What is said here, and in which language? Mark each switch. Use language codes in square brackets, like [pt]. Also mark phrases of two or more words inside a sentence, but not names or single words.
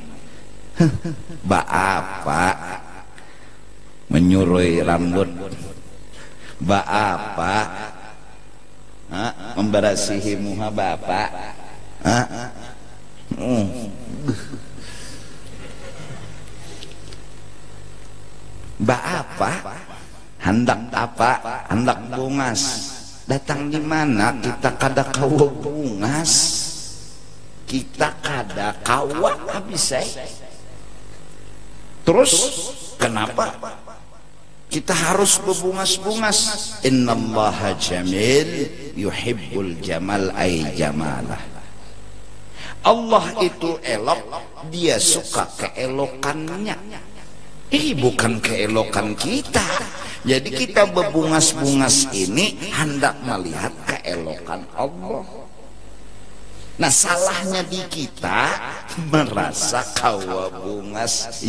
[bjn] Baapa menyurui rambut, baapa memberasihi muha bapak, baapa hendak apa, hendak bungas. Datang di mana kita kada kawa bungas, kita kada kawa habis Terus kenapa kita harus berbungas-bungas? [ar] إن الله جميل يحب الجمال أي جماله. [id] Allah itu elok, dia suka keelokannya. Bukan keelokan kita. [bjn] Jadi kita berbungas-bungas ini hendak melihat keelokan Allah. Nah, salahnya di kita merasa kawa bungas.